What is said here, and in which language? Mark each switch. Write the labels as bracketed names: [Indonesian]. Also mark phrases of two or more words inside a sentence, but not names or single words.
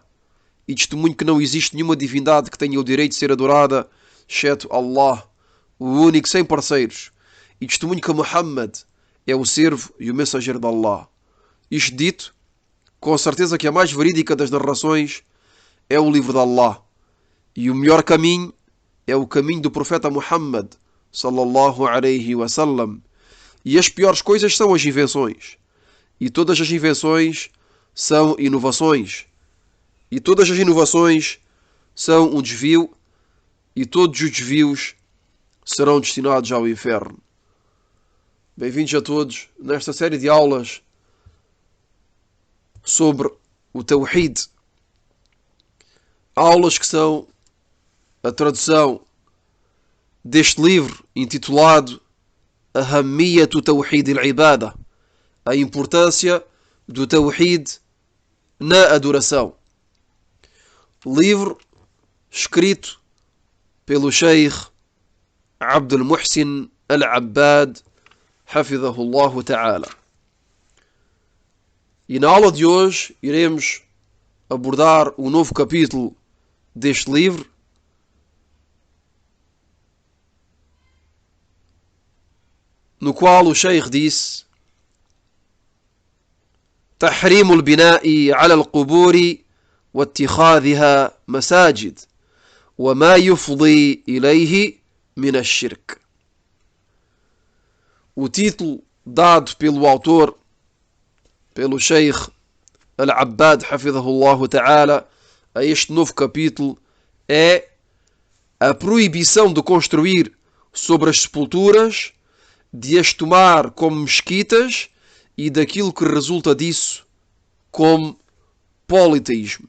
[Portuguese] E testemunho que não existe nenhuma divindade que tenha o direito de ser adorada, exceto Allah, o único sem parceiros. E testemunho que Muhammad é o servo e o mensageiro de Allah. Isto dito, com certeza que a mais verídica das narrações é o livro de Allah. E o melhor caminho é o caminho do profeta Muhammad, [Arabic] صلى الله عليه وسلم. [Portuguese] E as piores coisas são as invenções. E todas as invenções são inovações. E todas as inovações são um desvio. E todos os desvios serão destinados ao inferno. Bem-vindos a todos nesta série de aulas sobre o Tawhid. Aulas que são a tradução deste livro intitulado Ahamiyatu Tawhid al-Ibada, a importância do Tawhid na adoração. Livro escrito pelo Sheikh Abdul Muhsin Al-Abbad, [Arabic] حفظه الله تعالى. [Portuguese] E na aula de hoje iremos abordar um novo capítulo deste livro, no qual o Sheikh disse: [Arabic] تحريم البناء على القبور واتخاذها مساجد وما يفضي إليه من الشرك. [Portuguese] O título dado pelo autor, pelo Sheikh Al-Abbad, [Arabic] حفظه الله تعالى, [Portuguese] a este novo capítulo é a proibição de construir sobre as sepulturas, de as tomar como mesquitas e daquilo que resulta disso como politeísmo.